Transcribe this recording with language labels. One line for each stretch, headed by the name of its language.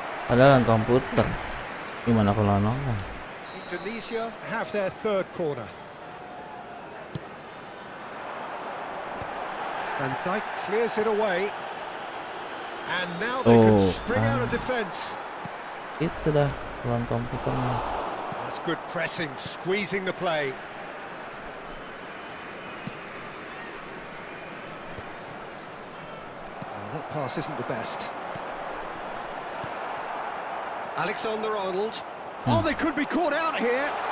Indonesian: Padahal kan komputer. Gimana kalau nonton?
English: Indonesia have their third corner. Van Dijk clears it away. And now they can spring out of defence.
Indonesian: Itu dah lawan komputernya.
English: That's good pressing, squeezing the play. That pass isn't the best. Alexander-Arnold. Oh, they could be caught out here.